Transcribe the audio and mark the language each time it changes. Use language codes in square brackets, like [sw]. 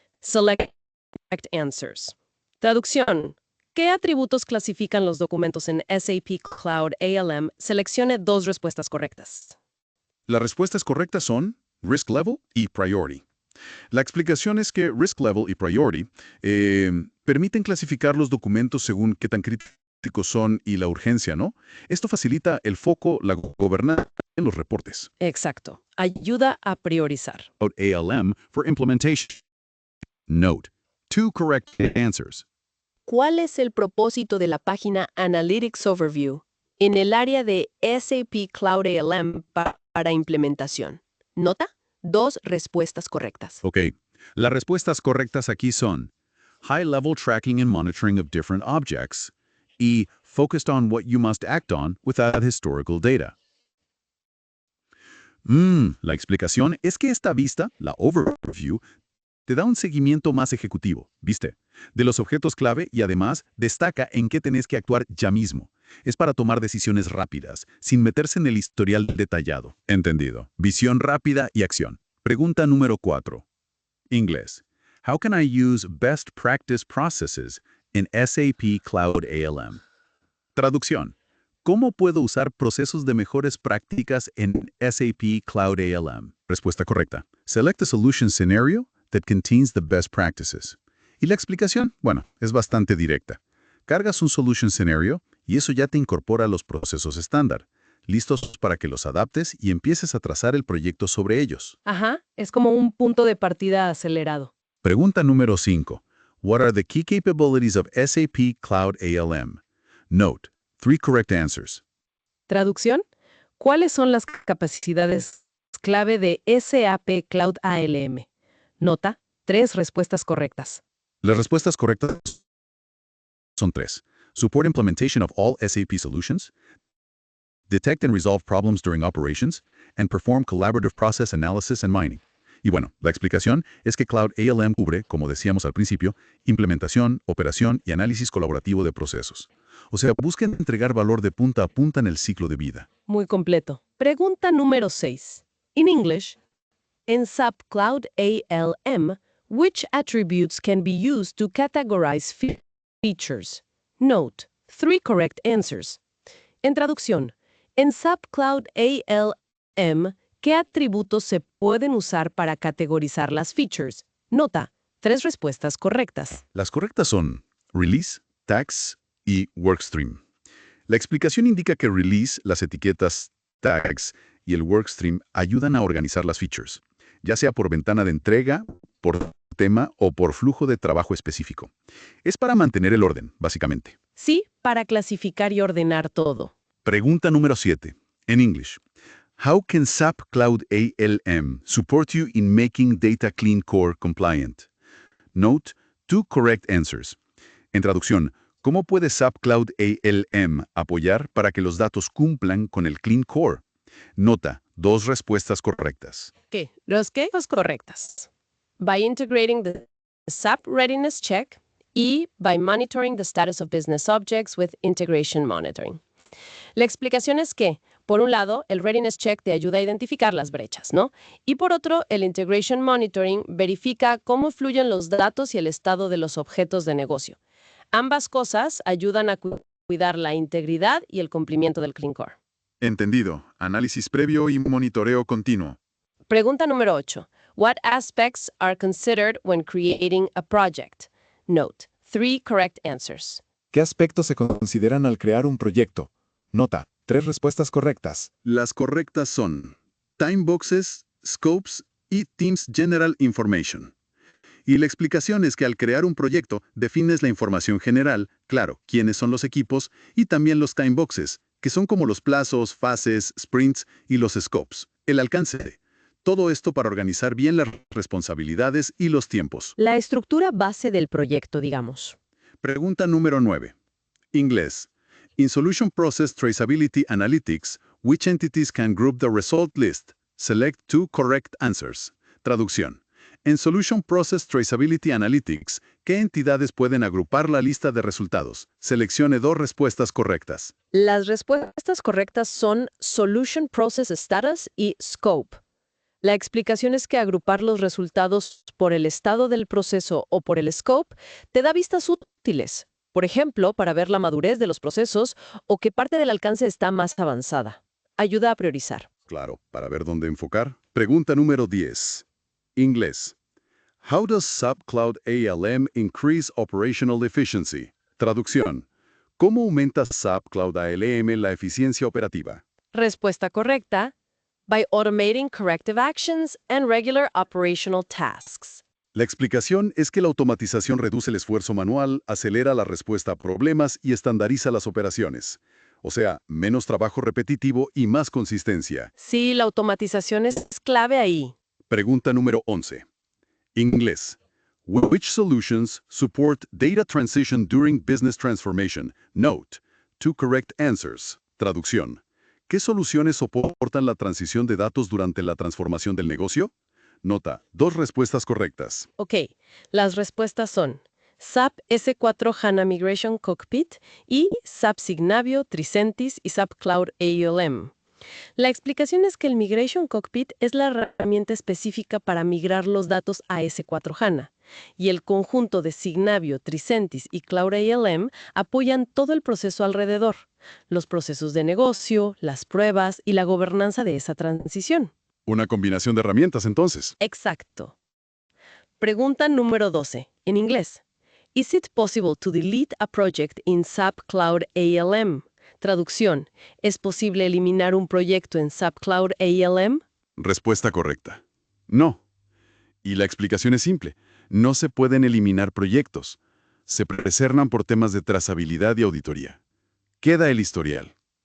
[en] Select correct answers. [es] Traducción. ¿Qué atributos clasifican los documentos en SAP Cloud ALM? Seleccione dos respuestas correctas. Las respuestas correctas son Risk Level y Priority. La explicación es que Risk Level y Priority permiten clasificar los documentos según qué tan críticos son y la urgencia, ¿no? Esto facilita el foco, la gobernanza en los reportes. Exacto. Ayuda a priorizar. [en] About ALM for implementation. Note: two correct answers. [es] ¿Cuál es el propósito de la página Analytics Overview en el área de SAP Cloud ALM para implementación? Nota, dos respuestas correctas. Ok, las respuestas correctas aquí son [en] High-Level Tracking and Monitoring of Different Objects [es] y [en] Focused on what you must act on without historical data. [es] La explicación es que esta vista, la Overview, te da un seguimiento más ejecutivo, ¿viste? De los objetos clave y además destaca en qué tenés que actuar ya mismo. Es para tomar decisiones rápidas, sin meterse en el historial detallado. Entendido. Visión rápida y acción. Pregunta número 4. Inglés. [en] How can I use best practice processes in SAP Cloud ALM? [es] Traducción. ¿Cómo puedo usar procesos de mejores prácticas en SAP Cloud ALM? Respuesta correcta. [en] Select a solution scenario that contains the best practices. [es] Y la explicación, bueno, es bastante directa. Cargas un solution scenario y eso ya te incorpora los procesos estándar, listos para que los adaptes y empieces a trazar el proyecto sobre ellos. Ajá, es como un punto de partida acelerado. Pregunta número 5. [en] What are the key capabilities of SAP Cloud ALM? Note: three correct answers. [es] Traducción. ¿Cuáles son las capacidades clave de SAP Cloud ALM? Nota, tres respuestas correctas. Las respuestas correctas son tres. [en] Support implementation of all SAP solutions, detect and resolve problems during operations, and perform collaborative process analysis and mining. [es] Y bueno, la explicación es que Cloud ALM cubre, como decíamos al principio, implementación, operación y análisis colaborativo de procesos. O sea, busca entregar valor de punta a punta en el ciclo de vida. Muy completo. Pregunta número 6. [en] In English, in SAP Cloud ALM, which attributes can be used to categorize features? Note, three correct answers. [es] En traducción, en SAP Cloud ALM, ¿qué atributos se pueden usar para categorizar las features? Nota, tres respuestas correctas. Las correctas son Release, Tags y Workstream. La explicación indica que Release, las etiquetas Tags y el Workstream ayudan a organizar las features, ya sea por ventana de entrega, por tema o por flujo de trabajo específico. Es para mantener el orden, básicamente. Sí, para clasificar y ordenar todo. Pregunta número 7. En [en] English. How can SAP Cloud ALM support you in making Data Clean Core compliant? Note: two correct answers. [es] En traducción, ¿cómo puede SAP Cloud ALM apoyar para que los datos cumplan con el Clean Core? Nota: dos respuestas correctas. ¿Qué? Los correctas. [en] By integrating the SAP Readiness Check y by monitoring the status of business objects with integration monitoring. [es] La explicación es que, por un lado, el Readiness Check te ayuda a identificar las brechas, ¿no? Y por otro, el Integration Monitoring verifica cómo fluyen los datos y el estado de los objetos de negocio. Ambas cosas ayudan a cuidar la integridad y el cumplimiento del Clean Core. Entendido. Análisis previo y monitoreo continuo. Pregunta número 8. [en] What aspects are considered when creating a project? Note, 3 correct answers. [es] ¿Qué aspectos se consideran al crear un proyecto? Nota, 3 respuestas correctas. Las correctas son Time Boxes, Scopes y Teams General Information. Y la explicación es que al crear un proyecto defines la información general, claro, quiénes son los equipos, y también los Time Boxes, que son como los plazos, fases, sprints y los scopes, el alcance. Todo esto para organizar bien las responsabilidades y los tiempos. La estructura base del proyecto, digamos. Pregunta número 9. Inglés. [en] In Solution Process Traceability Analytics, which entities can group the result list? Select 2 correct answers. [es] Traducción. En Solution Process Traceability Analytics, ¿qué entidades pueden agrupar la lista de resultados? Seleccione 2 respuestas correctas. Las respuestas correctas son Solution Process Status y Scope. La explicación es que agrupar los resultados por el estado del proceso o por el scope te da vistas útiles. Por ejemplo, para ver la madurez de los procesos o qué parte del alcance está más avanzada. Ayuda a priorizar. Claro, para ver dónde enfocar. Pregunta número 10. Inglés. [en] How does SAP Cloud ALM increase operational efficiency? [es] Traducción. ¿Cómo aumenta SAP Cloud ALM la eficiencia operativa? Respuesta correcta. [en] By automating corrective actions and regular operational tasks. [es] La explicación es que la automatización reduce el esfuerzo manual, acelera la respuesta a problemas y estandariza las operaciones. O sea, menos trabajo repetitivo y más consistencia. Sí, la automatización es clave ahí. Pregunta número 11. Inglés. [en] Which solutions support data transition during business transformation? Note, 2 correct answers. [es] Traducción. ¿Qué soluciones soportan la transición de datos durante la transformación del negocio? Nota, 2 respuestas correctas. Ok, las respuestas son SAP S4 HANA Migration Cockpit y SAP Signavio, Tricentis y SAP Cloud ALM. La explicación es que el Migration Cockpit es la herramienta específica para migrar los datos a S4 HANA, y el conjunto de Signavio, Tricentis y Cloud ALM apoyan todo el proceso alrededor, los procesos de negocio, las pruebas y la gobernanza de esa transición. Una combinación de herramientas, entonces. Exacto. Pregunta número 12, en inglés. [en] Is it possible to delete a project in SAP Cloud ALM? [es] Traducción. ¿Es posible eliminar un proyecto en SAP Cloud ALM? Respuesta correcta. No. Y la explicación es simple. No se pueden eliminar proyectos. Se preservan por temas de trazabilidad y auditoría. Queda el historial.